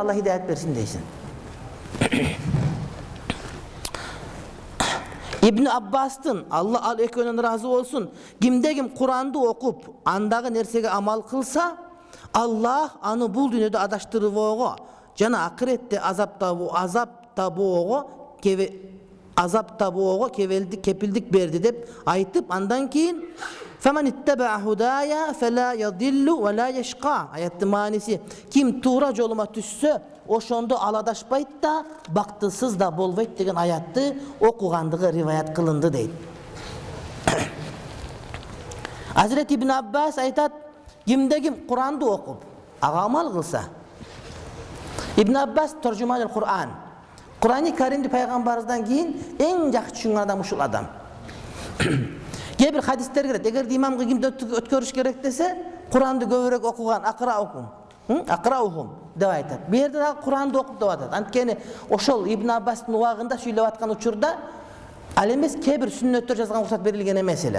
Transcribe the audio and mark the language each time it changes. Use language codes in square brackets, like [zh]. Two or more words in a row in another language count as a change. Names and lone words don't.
[ky] Алла хидаят берсин дейсиң. Ибн Аббастын, Алла ал экөөнөн разы болсун, кимде ким Куранды окуп, андагы нерсеге амал кылса, Аллах аны бул дүйнөдө адаштырбоого жана акыретте азап табоого кепилдик берди деп айтып, андан кийин [ar] "فمن اتبع هداي فلا يضل ولا يشقى" [ky] аяттын мааниси ким туура жолума түшсө, ошондо ал адашпайт да, бактысыз да болбойт деген аятты окугандыгы риваят кылынды дейт. Азирет Ибн Аббас айтат, кимде ким Куранды окуп, ага амал кылса. Ибн Аббас [ar] ترجمان القرآن. [ky] Кур'ани Каримди пайгамбарыбыздан кийин эң жакшы түшүнгөн адам ушул адам. Кээ бир хадистер кирет, эгерде имамга кимди өткөрүш керек десе, Куранды көбүрөөк окуган, акраухум деп айтат. Бу жерде дагы Куранды окуп деп атат. Анткени ошол Ибн Аббастын убагында сүйлөп аткан учурда ал эмес кээ бир сүннөттөр жазган уруксат берилген эмес эле.